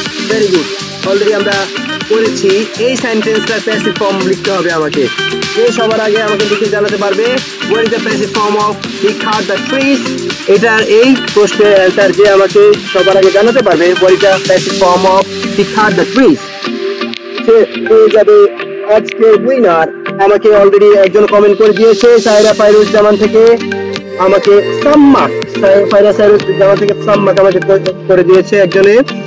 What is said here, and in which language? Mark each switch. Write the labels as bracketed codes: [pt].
[en] Very good, [bn] already আমরা পড়েছি। এই সেন্টেন্সটার প্যাসিভ ফর্ম লিখতে হবে আমাকে। কে সবার আগে আমাকে লিখে জানাতে পারবে [en] what is the passive form of he cut the trees? [bn] এটার এই প্রশ্নের অ্যান্সার যে আমাকে সবার আগে জানাতে পারবে [en] what is the passive form of he cut the trees, [bn] সে পেয়ে যাবে আজকে উইনার। আমাকে অলরেডি একজন কমেন্ট করে দিয়েছে, সায়রা ফাইরুজ জামান থেকে আমাকে সাম্মাক, ফাইরা সাইরুজ জামান থেকে সাম্মাক আমাকে করে দিয়েছে একজনে।